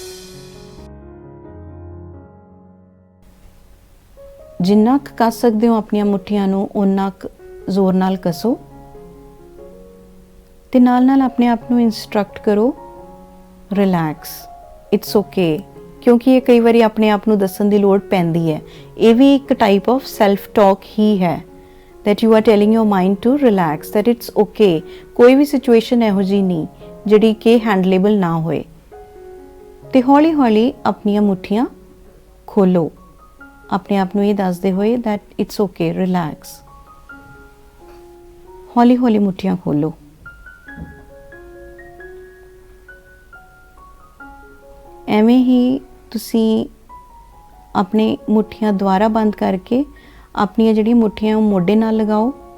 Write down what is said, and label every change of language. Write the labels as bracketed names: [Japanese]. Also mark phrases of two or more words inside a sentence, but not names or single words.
[Punjabi] ਜਿੰਨਾ ਕੁ ਕੱਸ ਸਕਦੇ ਹੋ ਆਪਣੀਆਂ ਮੁੱਠੀਆਂ ਨੂੰ ਓਨਾ ਕੁ ਜ਼ੋਰ ਨਾਲ ਕੱਸੋ ਤੇ ਨਾਲ ਆਪਣੇ ਆਪ ਨੂੰ ਇਨਸਟਰਕਟ ਕਰੋ [English] relax, it's okay. [Punjabi] ਕਿਉਂਕਿ ਇਹ ਕਈ ਵਾਰੀ ਆਪਣੇ ਆਪ ਨੂੰ ਦੱਸਣ ਦੀ ਲੋੜ ਪੈਂਦੀ ਹੈ। ਇਹ ਵੀ ਇੱਕ [English] type of self talk [Punjabi] ਹੀ ਹੈ [English] that you are telling your mind to relax, that it's okay। [Punjabi] ਕੋਈ ਵੀ ਸਿਚੁਏਸ਼ਨ ਇਹੋ ਜਿਹੀ ਨਹੀਂ ਜਿਹੜੀ ਕਿ ਹੈਂਡਲੇਬਲ ਨਾ ਹੋਏ। ਤੇ ਹੌਲੀ ਹੌਲੀ ਆਪਣੀਆਂ ਮੁੱਠੀਆਂ ਖੋਲੋ, ਆਪਣੇ ਆਪ ਨੂੰ ਇਹ ਦੱਸਦੇ ਹੋਏ [English] that it's okay, relax। [Punjabi] ਹੌਲੀ ਹੌਲੀ ਮੁੱਠੀਆਂ ਖੋਲੋ। ਐਵੇਂ ਹੀ ਤੁਸੀਂ ਆਪਣੀ ਮੁੱਠੀਆਂ ਦੁਬਾਰਾ ਬੰਦ ਕਰਕੇ ਆਪਣੀਆਂ ਜਿਹੜੀਆਂ ਮੁੱਠੀਆਂ ਉਹ ਮੋਢੇ ਨਾਲ ਲਗਾਓ।